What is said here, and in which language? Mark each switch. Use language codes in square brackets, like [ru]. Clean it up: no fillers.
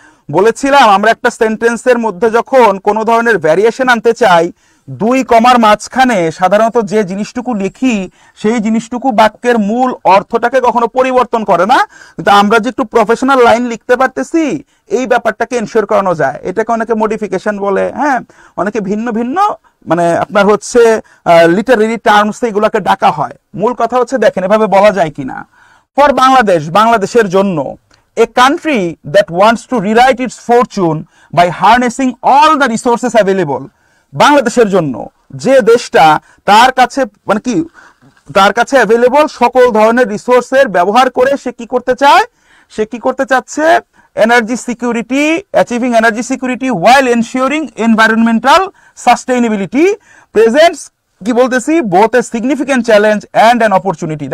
[bn] বলেছিলাম আমরা একটা সেন্টেন্সের মধ্যে যখন কোনো ধরনের ভ্যারিয়েশন আনতে চাই, দুই কমার মাঝখানে সাধারণত যে জিনিসটুকু লিখি সেই জিনিসটুকু বাক্যের মূল অর্থটাকে কখনো পরিবর্তন করে না। কিন্তু আমরা যে একটু প্রফেশনাল লাইন লিখতে পারতেছি, এই ব্যাপারটাকে এনশিওর করানো যায়। এটাকে অনেকে মডিফিকেশন বলে, হ্যাঁ, অনেকে ভিন্ন ভিন্ন মানে আপনার হচ্ছে লিটারেরি টার্মস এগুলোকে ডাকা হয়। মূল কথা হচ্ছে দেখেন এভাবে বলা যায় কিনা। [en] for Bangladesh, [bn] বাংলাদেশের জন্য। [en] A country that wants to rewrite its fortune by harnessing all the resources available. [bn] বাংলাদেশের জন্য যে দেশটা তার কাছে মানে কি, তার কাছে অ্যাভেলেবল সকল ধরনের রিসোর্সের ব্যবহার করে সে কি করতে চায়, সে কি করতে চাচ্ছে, energy security, [en] achieving energy security while ensuring environmental sustainability presents [bn] কি বলতেছি, [en] both a significant challenge and an opportunity.